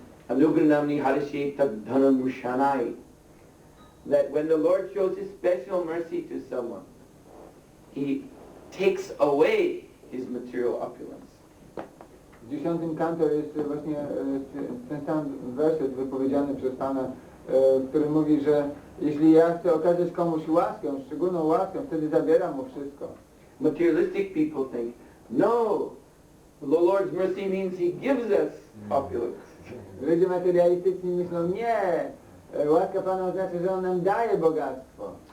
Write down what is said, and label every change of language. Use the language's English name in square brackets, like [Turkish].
[Sanskrit] Anugranamni Harishe Tadhanam Mushanai. [English] That when the Lord shows His special mercy to someone, He takes away his material opulence. [Polish] W 10 kanto jest właśnie ten sam werset wypowiedziany przez Pana, który mówi, że jeśli ja chcę okazać komuś łaskę, szczególną łaskę, wtedy zabieram mu wszystko. [English] Materialistic people think, no, the Lord's mercy means He gives us opulence. [Polish] Ludzie materialistyczni myślą, nie, łaska Pana oznacza, że On nam daje bogactwo.